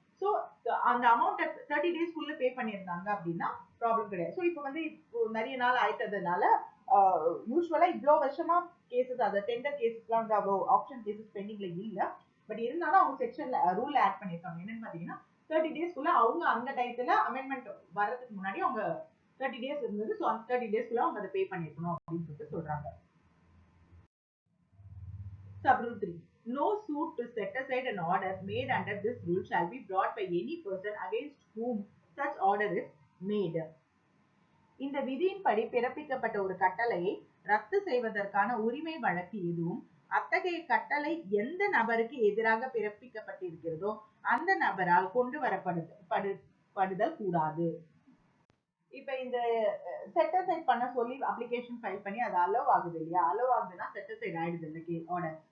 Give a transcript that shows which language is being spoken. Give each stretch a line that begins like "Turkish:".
Tamil: So அந்த amount 30 டேஸ்க்குள்ள பே பண்ணியிருந்தாங்க அப்படின்னா ப்ராப்ளம் கிடையாது. ஸோ இப்போ வந்து இப்போ நிறைய நாள் ஆயிட்டதுனால யூஸ்வலா இவ்வளோ வருஷமா கேசஸ், அந்த டெண்டர் கேசஸ்லாம் வந்து அவ்வளோ ஆப்ஷன் கேசஸ் பெண்டிங்ல இல்ல. பட் இருந்தாலும் அவங்க செக்ஷன்ல ரூல் ஆட் பண்ணிருக்காங்க. என்னன்னு பாத்தீங்கன்னா 30 டேஸ்க்குள்ள அவங்க அந்த டைத்துல அமெண்ட்மெண்ட் வர்றதுக்கு முன்னாடி அவங்க 30 டேஸ் இருந்தது. ஸோ அந்த 30 டேஸ்க்குள்ள அவங்க அதை பே பண்ணிருக்கணும் அப்படின்னு சொல்லிட்டு சொல்றாங்க.
English: Sub rule 3. No suit to set aside an order made under this rule shall be brought by any person against whom such order is made.
Tamil: இந்த விதியின்படி பிறப்பிக்கப்பட்ட ஒரு கட்டளையை ரத்து செய்வதற்கான உரிமை வழக்கு எதுவும் அத்தகைய கட்டளை எந்த நபருக்கு எதிராக பிறப்பிக்கப்பட்டிருக்கிறதோ அந்த நபரால் கொண்டு வரப்படுதல் கூடாது. இப்ப இந்த செட் அசைட் பண்ண சொல்லி அப்ளிகேஷன் ஃபைல் பண்ணி அது அலோவ் ஆகுது இல்லையா, அலோவ் ஆகுதுன்னா செட் அசைட் ஆயிடுது இந்த ஆர்டர்.